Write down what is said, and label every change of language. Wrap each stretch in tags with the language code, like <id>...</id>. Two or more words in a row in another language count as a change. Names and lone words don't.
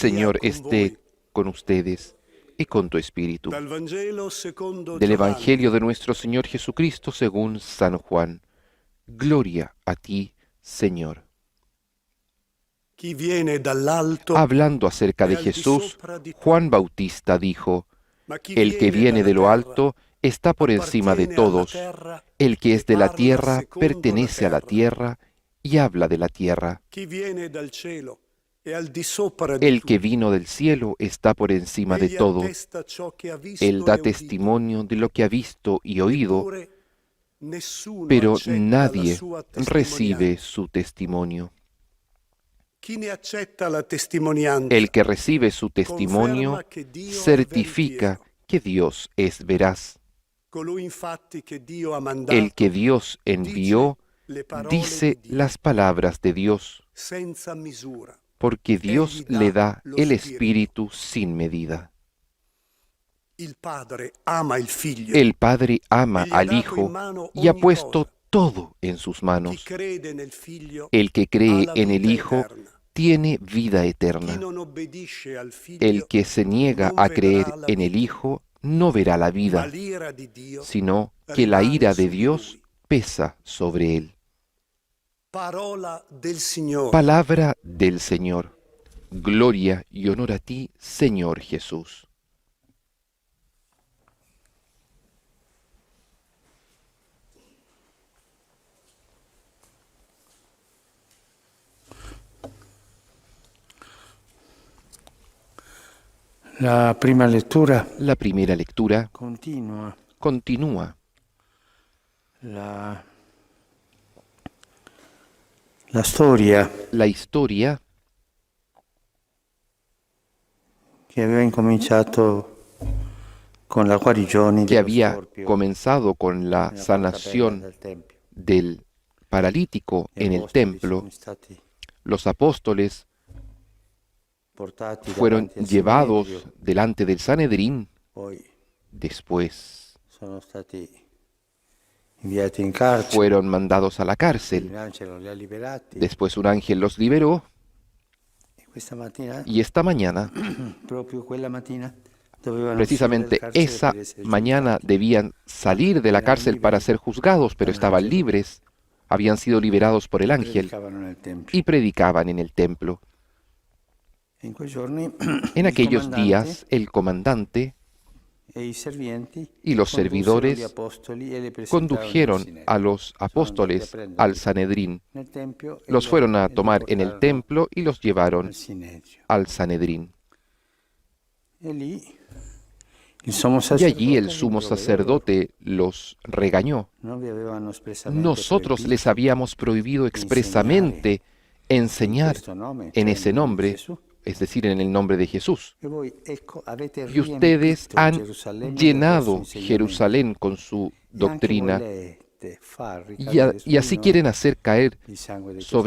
<it>sia</it> <es>Señor con esté</es> <it>voi.</it> <es>con ustedes y con tu espíritu.</es> <it>Dal Vangelo secondo</it> <es>Del</es> <it>Giovanni.</it> <es>Evangelio de nuestro Señor Jesucristo según San Juan. Gloria a ti, Señor.</es> <it>Chi viene dall'alto,</it> <es>Hablando acerca de</es> <it>e al di</it> <es>Jesús,</es> <it>sopra di</it> <es>Juan Bautista dijo,</es> <it>ma chi</it> <es>el que viene de lo</es> <it>dalla</it> <es>alto está por encima de</es> <it>appartiene alla</it> <es>todos.</es> <it>terra</it> <es>El que es de la</es> <it>parla</it> <es>tierra</es> <it>secondo</it> <es>pertenece a la tierra y habla de la tierra.</es> <it>Chi viene dal cielo e al di sopra di</it> <es>El que</es> <it>tutti.</it> <es>vino del cielo está por encima de</es> <it>Egli</it> <es>todo.</es> <it>attesta ciò che ha visto</it> <es>Él da</es> <it>e udito.</it> <es>testimonio de lo que ha visto y oído,</es> <it>Eppure nessuno</it> <es>pero</es> <it>accetta la</it> <es>nadie</es> <it>sua</it> <es>recibe</es> <it>testimonianza.</it> <es>su testimonio.</es> <it>Chi ne accetta la testimonianza</it> <es>El que recibe su testimonio</es> <it>conferma che Dio è</it> <es>certifica</es> <it>veritiero.</it> <es>que Dios es veraz.</es> <it>Colui infatti che Dio ha mandato</it> <es>El que Dios envió</es> <it>le parole</it> <es>dice</es> <it>di Dio</it> <es>las palabras de Dios,</es> <it>senza misura.</it> <es>porque Dios</es> <it>Egli dà</it> <es>le da</es> <it>lo</it> <es>el</es> <it>Spirito.</it> <es>Espíritu sin medida.</es> <it>Il Padre ama il Figlio.</it> <es>El Padre ama</es> <it>Egli ha</it> <es>al</es> <it>dato</it> <es>Hijo</es> <it>in mano</it> <es>y ha</es> <it>ogni</it> <es>puesto</es> <it>cosa.</it> <es>todo en sus</es> <it>Chi</it> <es>manos.</es> <it>crede nel Figlio</it> <es>El que</es> <it>ha</it> <es>cree</es> <it>la</it> <es>en el</es> <it>vita</it> <es>Hijo</es> <it>eterna.</it> <es>tiene vida</es> <it>Chi</it> <es>eterna.</es> <it>non obbedisce al Figlio</it> <es>El que se niega</es> <it>non</it> <es>a</es> <it>vedrà</it> <es>creer</es> <it>la</it> <es>en el</es> <it>vita,</it> <es>Hijo no verá la</es> <it>ma</it> <es>vida,</es> <it>l'ira di Dio</it> <es>sino que la</es> <it>rimane</it> <es>ira de</es> <it>su di</it> <es>Dios</es> <it>lui.</it> <es>pesa sobre él.</es> <it>Parola del Signore.</it> <es>Palabra del Señor. Gloria y honor a ti, Señor Jesús.</es> <it>La prima lettura</it> <es>La primera lectura</es> <it>continua</it> <es>continúa.</es> <it>la storia</it> <es>La historia</es> <it>che aveva incominciato con la guarigione</it> <es>que</es> <it>dello</it> <es>había</es> <it>storpio</it> <es>comenzado con la</es> <it>nella porta</it> <es>sanación</es> <it>bella del tempio.</it> <es>del paralítico</es> <it>Gli</it> <es>en el</es> <it>apostoli</it> <es>templo.</es> <it>sono stati</it> <es>Los apóstoles</es> <it>portati</it> <es>fueron</es> <it>davanti al</it> <es>llevados</es> <it>Sinedrio,</it> <es>delante del Sanedrín,</es> <it>poi</it> <es>después</es> <it>sono stati inviati in carcere,</it> <es>fueron mandados a la</es> <it>un</it> <es>cárcel,</es> <it>angelo li ha liberati</it> <es>después un ángel los liberó</es> <it>e questa mattina,</it> <es>y esta mañana,</es> <it>proprio quella mattina, dovevano</it> <es>precisamente</es> <it>uscire dal carcere</it> <es>esa</es> <it>per essere</it> <es>mañana,</es> <it>giudicati.</it> <es>debían salir de la cárcel para ser juzgados, pero estaban libres, habían sido liberados por el ángel</es> <it>Predicavano nel tempio.</it> <es>y predicaban en el templo.</es> <it>In quei giorni</it> <es>En</es> <it>il</it> <es>aquellos</es> <it>comandante</it> <es>días, el comandante</es> <it>e i servienti</it> <es>y los</es> <it>condussero</it> <es>servidores</es> <it>gli apostoli e li presentarono</it> <es>condujeron</es> <it>al Sinedrio.</it> <es>a los apóstoles</es> <it>Sono andati a</it> <es>al Sanedrín,</es> <it>nel tempio e</it> <es>los</es> <it>lo-</it> <es>fueron a</es> <it>e lo</it> <es>tomar en el</es> <it>portarono</it> <es>templo y los llevaron</es> <it>al Sinedrio.</it> <es>al Sanedrín.</es> <it>E lì il sommo</it> <es>Y</es> <it>sacerdote</it> <es>allí el</es> <it>li</it> <es>sumo</es> <it>provvedeva.</it> <es>sacerdote los regañó.</es> <it>Non vi avevano espressamente</it> <es>Nosotros</es> <it>proibito</it> <es>les habíamos prohibido expresamente</es> <it>in</it> <es>enseñar</es> <it>questo nome,</it> <es>en</es> <it>cioè</it> <es>ese</es> <it>nel nome di</it> <es>nombre,</es> <it>Gesù,</it> <es>es decir, en el nombre de Jesús.</es> <it>E voi, ecco, avete</it> <es>Y ustedes</es> <it>riempito</it> <es>han</es> <it>Gerusalemme del</it> <es>llenado</es> <it>vostro insegnamento.</it> <es>Jerusalén con su</es> <it>E anche</it> <es>doctrina</es> <it>volete far</it> <es>y,</es> <it>ricadere su</it> <es>y así</es> <it>di noi</it> <es>quieren hacer caer</es> <it>il sangue di</it> <es>sobre</es>